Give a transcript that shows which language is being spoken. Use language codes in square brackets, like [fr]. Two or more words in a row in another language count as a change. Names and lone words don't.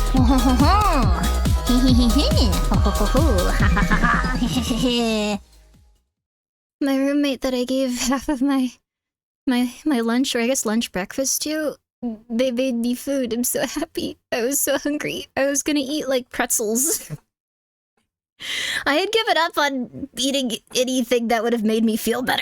[en] ho ho ho. He he he he. Ho ho ho ho. Ha ha ha ha. He he he. My roommate that I gave half of my lunch, or I guess lunch breakfast to, they made me food. I'm so happy. I was so hungry. I was gonna eat like pretzels. I had given up on eating anything that would have made me feel better.